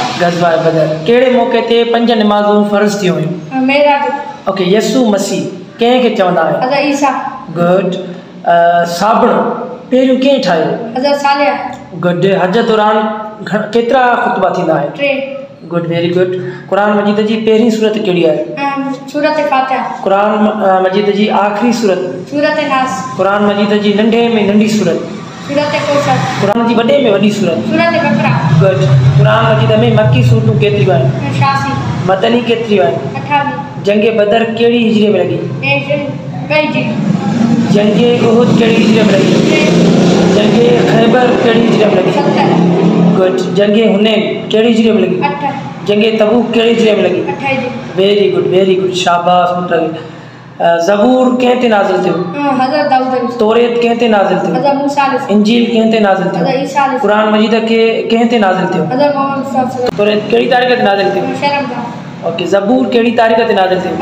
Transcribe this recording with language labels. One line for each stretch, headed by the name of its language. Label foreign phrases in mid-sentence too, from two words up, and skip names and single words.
Sindhi: गज़वा बदर. कहिड़े मौक़े ते 5 नमाज़ूं फ़र्ज़ थियूं हुयूं? मेराज. ओके. यसू मसीह कंहिंखे चवंदा आहिनि? हज़रत ईसा. गुड. साबुण पहिरियों कंहिं ठाहियो? हज़रत सालिह. गुड. हज दौरान केतिरा ख़ुतबा थींदा आहिनि? 3.
English: Good. Very good.
Sindhi: क़ुरान मजीद जी पहिरीं सूरत कहिड़ी आहे? सूरत फातिहा. क़ुरान मजीद जी आख़िरी सूरत? सूरत नास. क़ुरान मजीद जी नंढे में नंढी सूरत? सूरत कौसर. क़ुरान जी वॾे में वॾी सूरत? सूरत बकरा. गुड. क़ुरान मजीद में मक्की सूरतूं केतिरियूं आहिनि? 86. मदनी केतिरियूं आहिनि? 28. जंग बदर कहिड़ी हिजरी में लॻी? 2 जंग उहुद कहिड़ी हिजरी में लॻी? जंग खैबर कहिड़ी हिजरी में लॻी? 7. गुड. जंग हुनैन कहिड़ी हिजरी में लॻी? 8. जंग तबूक कहिड़ी हिजरी में लॻी? 28.
English: Very good. Very good.
Sindhi: शाबाश पुट. ज़बूर कंहिं ते नाज़िल थियो? हज़रत दाऊद. तौरेत कंहिं ते नाज़िल थियो? हज़रत मूसा अलैहि. इंजील कंहिं ते नाज़िल थियो? हज़रत ईसा अलैहि. क़ुरान मजीद खे कंहिं ते नाज़िल थियो? हज़रत मोहम्मद
Arabic: صلى الله عليه وسلم.
Sindhi: तौरेत कहिड़ी तारीख़ ते नाज़िल थियो? रमज़ान. ओके. ज़बूर कहिड़ी तारीख़ ते नाज़िल थियो?